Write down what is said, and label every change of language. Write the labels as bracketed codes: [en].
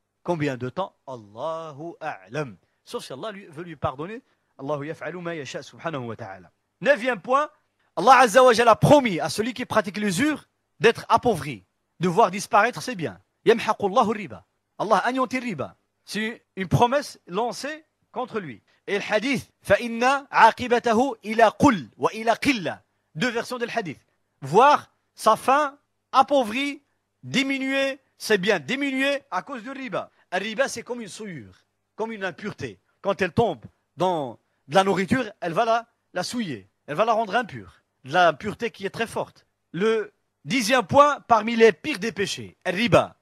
[fr] Combien de temps? Allahu a'lam. Sauf si Allah veut lui pardonner. [ar] Allahu yaf'alu ma yasha subhanahu wa ta'ala. [fr] 9e point, Allah Azza wa Jalla a promis à celui qui pratique l'usure d'être appauvri, de voir disparaître ses biens. Yamhaqullahu riba. Allah anéantit riba. C'est une promesse lancée contre lui. Et le hadith, [ar] فَإِنَّ عَاقِبَتَهُ إِلَى قُلْ وَإِلَى قِلَّ. [fr] Deux versions de le hadith. Voir sa fin appauvrie, diminuer ses biens, diminuer à cause du riba. Un riba, c'est comme une souillure, comme une impureté. Quand elle tombe dans de la nourriture, elle va la souiller, elle va la rendre impure. De la pureté qui est très forte. Le 10e point, parmi les pires des péchés, riba.